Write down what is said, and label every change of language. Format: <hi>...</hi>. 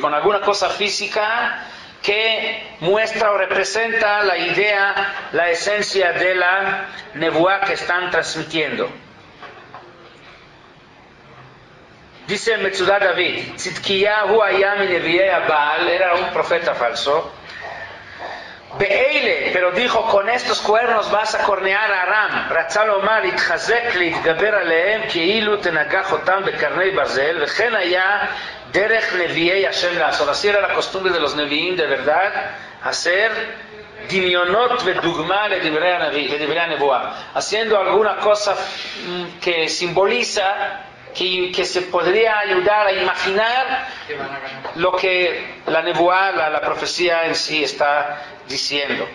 <es>Con alguna cosa física que muestra o representa la idea, la esencia de la Nebuá que están transmitiendo. Dice el Metzudah David, Tzidkiá hu haya mi nevi'ei Baal, era un profeta falso. Be'eile, pero dijo, con estos cuernos vas a cornear a Aram.</es> <he>Ratzal Omar, itchazek להתגבר עליהם, כאילו תנגח אותם בקרני ברזל, וכן היה דרך נביאי השם לעשות.</he> <es>Así era la costumbre de los nevi'im de verdad, hacer דמיונות ודוגמה לדברי הנבואה. Haciendo alguna cosa que simboliza, que se podría ayudar a imaginar lo que la nebuá, la profecía en sí está diciendo.</es>